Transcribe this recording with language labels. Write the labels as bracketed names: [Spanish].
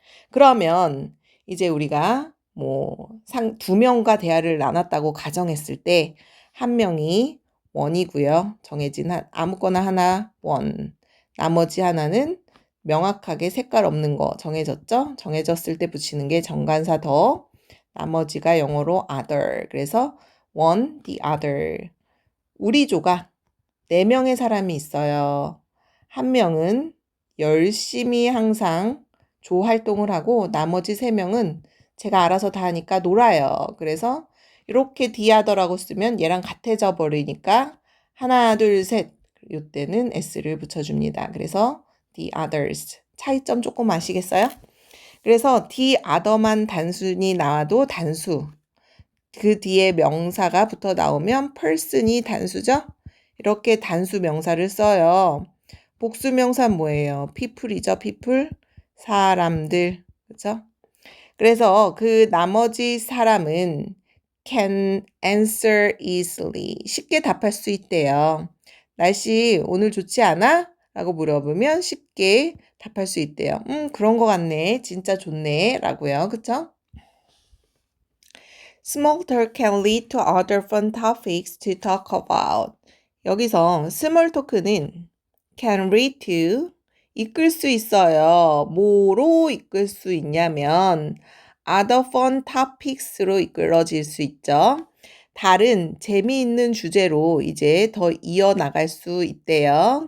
[Korean] 그러면 이제 우리가 두 명과 대화를 나눴다고 가정했을 때 한 명이 원이고요. 정해진 아무거나 하나 원. 나머지 하나는 명확하게 색깔 없는 거 정해졌죠? 정해졌을 때 붙이는 게 정관사 더. 나머지가 영어로 other. 그래서 [English] one, the other. [Korean] 우리 조가 4명의 사람이 있어요. 한 명은 열심히 항상 조 활동을 하고 나머지 3명은 제가 알아서 다 하니까 놀아요. 그래서 이렇게 the other라고 쓰면 얘랑 같아져 버리니까 하나, 둘, 셋. 이때는 s를 붙여줍니다. 그래서 [English] the others. [Korean] 차이점 조금 아시겠어요? 그래서 the other만 단순히 나와도 단수. 그 뒤에 명사가 붙어 나오면 person이 단수죠? 이렇게 단수 명사를 써요. 복수 명사는 뭐예요? people이죠, people. 사람들. 그죠? 그래서 그 나머지 사람은 [English] can answer easily. [Korean] 쉽게 답할 수 있대요. 날씨 오늘 좋지 않아? 라고 물어보면 쉽게 답할 수 있대요. 그런 거 같네. 진짜 좋네. 라고요. 그쵸? [English] Small talk can lead to other fun topics to talk about. [Korean] 여기서 small talk는 [English] can lead to [Korean] 이끌 수 있어요. 뭐로 이끌 수 있냐면 [English] other fun topics [Korean] 로 이끌어질 수 있죠. 다른 재미있는 주제로 이제 더 이어나갈 수 있대요.